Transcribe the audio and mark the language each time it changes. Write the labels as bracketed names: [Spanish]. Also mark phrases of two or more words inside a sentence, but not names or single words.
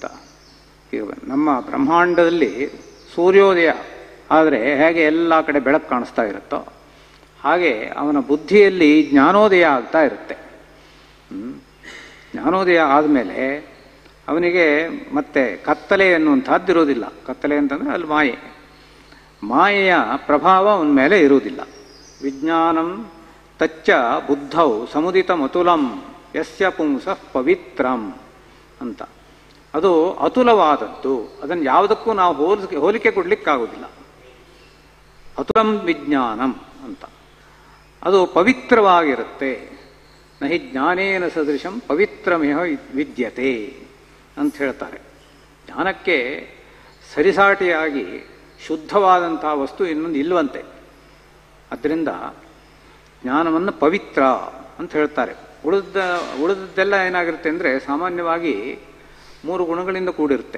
[Kannada] ನಮ್ಮ ಬ್ರಹ್ಮಾಂಡದಲ್ಲಿ ಸೂರ್ಯೋದಯ ಆದರೆ ಹೇಗೆ ಎಲ್ಲ ಕಡೆ ಬೆಳಕು ಕಾಣಿಸ್ತಾ ಇರುತ್ತೋ ಹಾಗೆ ಅವನ ಬುದ್ಧಿಯಲ್ಲಿ ಜ್ಞಾನೋದಯ ಆಗ್ತಾ ಇರುತ್ತೆ. ಜ್ಞಾನೋದಯ ಆದಮೇಲೆ ಅವನಿಗೆ ಮತ್ತೆ ಕತ್ತಲೆ ಎನ್ನುವಂಥದ್ದು ಇರೋದಿಲ್ಲ. ಕತ್ತಲೆ ಅಂತಂದರೆ ಅಲ್ಲಿ ಮಾಯೆಯ ಪ್ರಭಾವ ಅವನ ಮೇಲೆ ಇರುವುದಿಲ್ಲ. [Sanskrit] ವಿಜ್ಞಾನಂ ತಚ್ಚ ಬುದ್ಧೌ ಸಮುದಿತಮತುಲಂ ಯಸ್ಯ ಪುಂಸಃ ಪವಿತ್ರಂ ಅಂತ. [Kannada] ಅದು ಅತುಲವಾದದ್ದು, ಅದನ್ನು ಯಾವುದಕ್ಕೂ ನಾವು ಹೋಲಿಕೆ ಕೊಡಲಿಕ್ಕಾಗೋದಿಲ್ಲ. [Sanskrit] ಅತುಲಂ ವಿಜ್ಞಾನಂ ಅಂತ. [Kannada] ಅದು ಪವಿತ್ರವಾಗಿರುತ್ತೆ. [Sanskrit] ನಹಿ ಜ್ಞಾನೇನ ಸದೃಶಂ ಪವಿತ್ರಮೇವ ವಿದ್ಯತೆ ಅಂತ ಹೇಳ್ತಾರೆ. [Kannada] ಜ್ಞಾನಕ್ಕೆ ಸರಿಸಾಟಿಯಾಗಿ ಶುದ್ಧವಾದಂಥ ವಸ್ತು ಇನ್ನೊಂದು ಇಲ್ಲವಂತೆ. ಅದರಿಂದ ಜ್ಞಾನವನ್ನು ಪವಿತ್ರ ಅಂತ ಹೇಳ್ತಾರೆ. ಉಳಿದದ್ದೆಲ್ಲ ಏನಾಗಿರುತ್ತೆ ಅಂದರೆ ಸಾಮಾನ್ಯವಾಗಿ 3 ಗುಣಗಳಿಂದ ಕೂಡಿರುತ್ತೆ.